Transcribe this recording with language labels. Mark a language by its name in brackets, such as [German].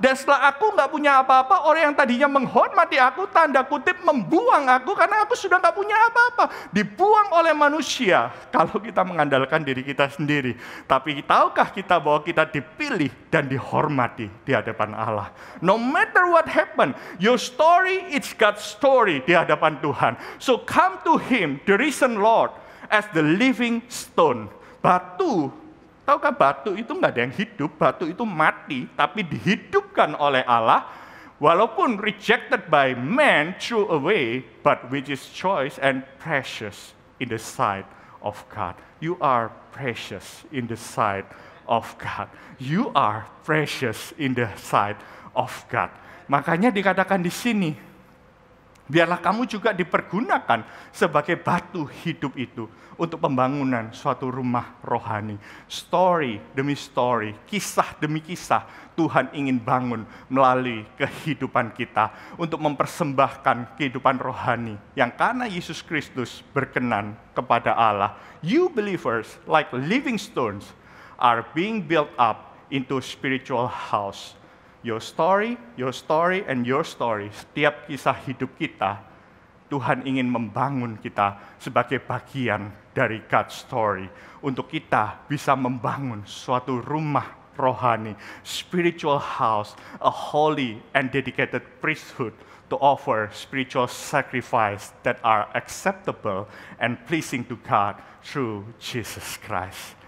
[Indonesian] Dan setelah aku nggak punya apa-apa, orang yang tadinya menghormati aku, tanda kutip membuang aku karena aku sudah nggak punya apa-apa. Dibuang oleh manusia kalau kita mengandalkan diri kita sendiri. Tapi tahukah kita bahwa kita dipilih dan dihormati di hadapan Allah? [English] No matter what happened, your story is God's story [Indonesian] di hadapan Tuhan. [English] So come to Him, the risen Lord, as the living stone. [Indonesian] Batu, tahukah batu itu nggak ada yang hidup, batu itu mati, tapi dihidupkan oleh Allah. Walaupun [English] rejected by man, threw away, but which is choice and precious in the sight of God. You are precious in the sight of God. You are precious in the sight of God. [Indonesian] Makanya dikatakan di sini, biarlah kamu juga dipergunakan sebagai batu hidup itu untuk pembangunan suatu rumah rohani. Story demi story, kisah demi kisah, Tuhan ingin bangun melalui kehidupan kita untuk mempersembahkan kehidupan rohani yang karena Yesus Kristus berkenan kepada Allah. [English] You believers, like living stones, are being built up into spiritual house. Your story, and your story. [Indonesian] Setiap kisah hidup kita, Tuhan ingin membangun kita sebagai bagian dari [English] God's story. [Indonesian] Untuk kita bisa membangun suatu rumah rohani, [English] spiritual house, a holy and dedicated priesthood to offer spiritual sacrifice that are acceptable and pleasing to God through Jesus Christ.